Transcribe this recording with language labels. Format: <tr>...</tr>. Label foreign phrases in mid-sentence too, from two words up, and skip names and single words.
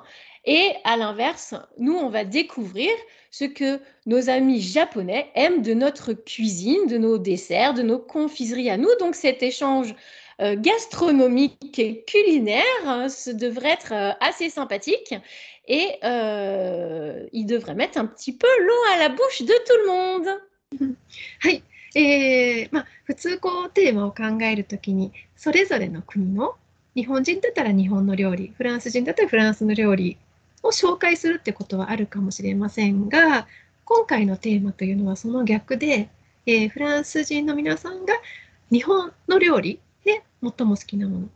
<fr>Et à l'inverse, nous, on va découvrir ce que nos amis japonais aiment de notre cuisine, de nos desserts, de nos confiseries à nous. Donc, cet échange gastronomique et culinaire. Ce devrait être assez sympathique et il devrait mettre un petit peu l'eau à la bouche de tout le monde.</fr> <ja>はい。普通テーマを考えるときに、それぞれの国の、日本人だったら日本の料理、フランス人だったらフランスの料理を紹介するってことはあるかもしれませんが、今回のテーマというのはその逆で、フランス人の皆さんが日本の料理で最も好きなもの。</ja>